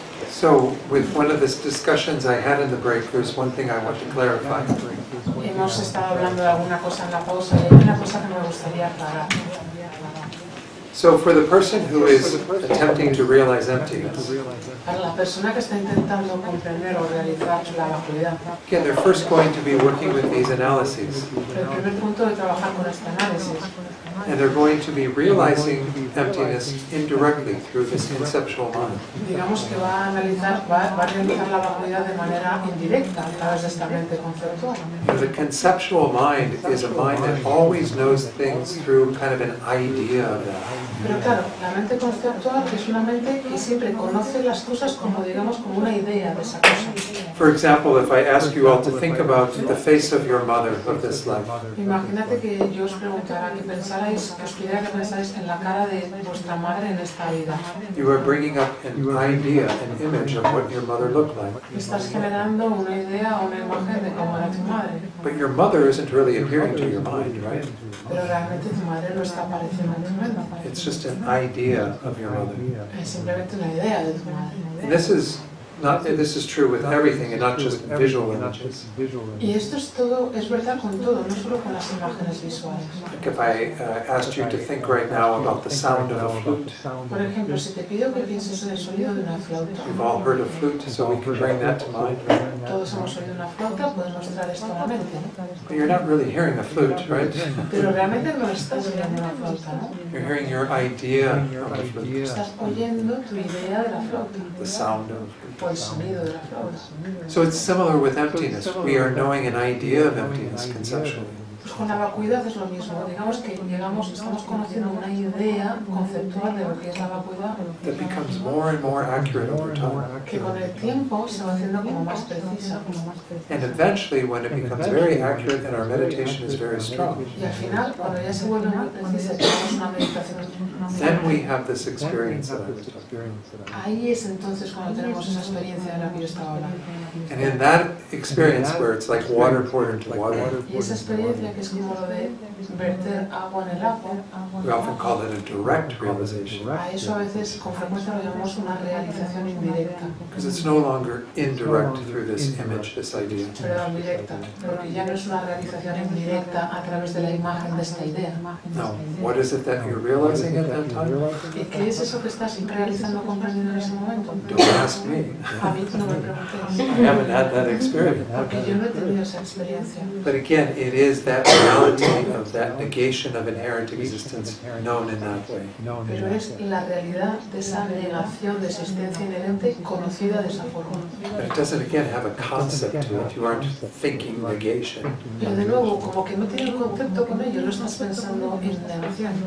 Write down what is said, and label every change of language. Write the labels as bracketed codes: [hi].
[en] So, with one of the discussions I had in the break, there's one thing I want to clarify. [es] Hemos estado hablando de alguna cosa en la pausa y hay una cosa que me gustaría aclarar. [en] So, for the person who is attempting to realize emptiness, [es] Para la persona que está intentando comprender o realizar la vacuidad, [en] again, they're first going to be working with these analyses. [es] el primer punto de trabajar con este análisis, [en] And they're going to be realizing emptiness indirectly through this conceptual mind. [es] digamos que va a realizar la vacuidad de manera indirecta a través de esta mente conceptual. [en] And the conceptual mind is a mind that always knows things through kind of an idea of that. [es] Pero claro, la mente conceptual es una mente que siempre conoce las cosas como, digamos, como una idea de esa cosa. [en] For example, if I ask you all to think about the face of your mother of this life, [es] Imagínate que yo os preguntara, que os pidiera que pensáis en la cara de vuestra madre en esta vida. [en] you are bringing up an idea, an image of what your mother looked like. [es] Estás generando una idea o una imagen de cómo era tu madre. [en] But your mother isn't really appearing to your mind, right? [es] Pero realmente tu madre no está apareciendo en tu mente. [en] It's just an idea of your mother. [es] Es simplemente una idea de tu madre. [en] And this is true with everything and not just visual images. [es] Y esto es todo, es verdad con todo, no solo con las imágenes visuales. [en] Like if I asked you to think right now about the sound of a flute. [es] Por ejemplo, si te pido que pienses en el sonido de una flauta, [en] You've all heard of flute, so we can bring that to mind. [es] todos hemos oído una flauta, podemos traer esto a la mente, ¿no? [en] But you're not really hearing a flute, right? [es] Pero realmente no estás oyendo una flauta, ¿no? [en] You're hearing your idea of a flute, [es] Estás oyendo tu idea de la flauta, [en] the sound of a flute. [es] o el sonido de la flauta. [en] So it's similar with emptiness. We are knowing an idea of emptiness conceptually. [es] Pues con la vacuidad es lo mismo, digamos que estamos conociendo una idea conceptual de lo que es la vacuidad, [en] That becomes more and more accurate over time. [es] que con el tiempo se va haciendo como más precisa. [en] And eventually, when it becomes very accurate and our meditation is very strong, [es] Y al final, cuando ya se vuelve muy precisa y tenemos una meditación, [en] then we have this experience that I was talking about. [es] ahí es entonces cuando tenemos esa experiencia de la que yo estaba hablando. [en] And in that experience where it's like water poured into water, [es] Y esa experiencia que es como lo de verter agua en el agua, [en] we often call it a direct realization. [es] a eso a veces con frecuencia lo llamamos una realización indirecta, [en] Because it's no longer indirect through this image, this idea. [es] perdón, directa, porque ya no es una realización indirecta a través de la imagen de esta idea. [en] Now, what is it that you're realizing at that time? [es] ¿Y qué es eso que estás realizando, comprendiendo en ese momento? [en] Don't ask me. [es] A mí no me [en] I [es] preguntéis, [en] haven't had that experience. [es] porque yo no he tenido esa experiencia. [en] But again, it is that reality of that negation of inherent existence known in that way. [es] Pero es la realidad de esa negación de existencia inherente conocida de esa forma. [en] But it doesn't, again, have a concept to it. You aren't thinking negation. [es] Pero de nuevo, como que no tiene un concepto con ello, no estás pensando en negación.